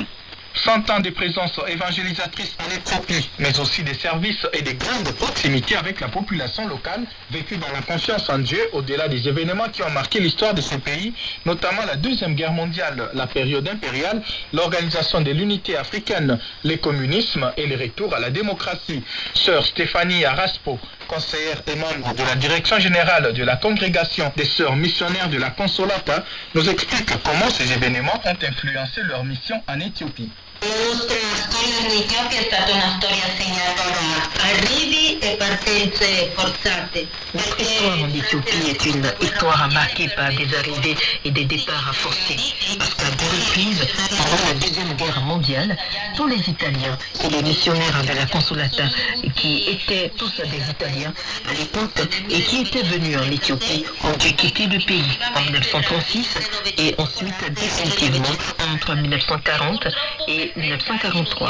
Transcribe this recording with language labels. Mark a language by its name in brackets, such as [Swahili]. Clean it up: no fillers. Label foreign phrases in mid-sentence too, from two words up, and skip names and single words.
[French] 100 ans de présence évangélisatrice en Éthiopie, mais aussi des services et des grandes proximités avec la population locale, vécue dans la confiance en Dieu au-delà des événements qui ont marqué l'histoire de ce pays, notamment la Deuxième Guerre mondiale, la période impériale, l'organisation de l'unité africaine, le communisme et le retour à la démocratie. Sœur Stéphanie Araspo, conseillère et membre de la direction générale de la congrégation des sœurs missionnaires de la Consolata, nous explique comment ces événements ont influencé leur mission en Éthiopie. [Italian] La nostra storia in Etiopia è stata una storia segnata da arrivi e partenze forzate. [French] Notre histoire en Éthiopie est une histoire marquée par des arrivées et des départs forcés. Parce qu'à deux reprises, pendant la Deuxième Guerre mondiale, tous les Italiens et les missionnaires de la Consolata, qui étaient tous des Italiens à l'époque et qui étaient venus en Éthiopie, ont dû quitter le pays en 1936 et ensuite définitivement entre 1940 et 1943.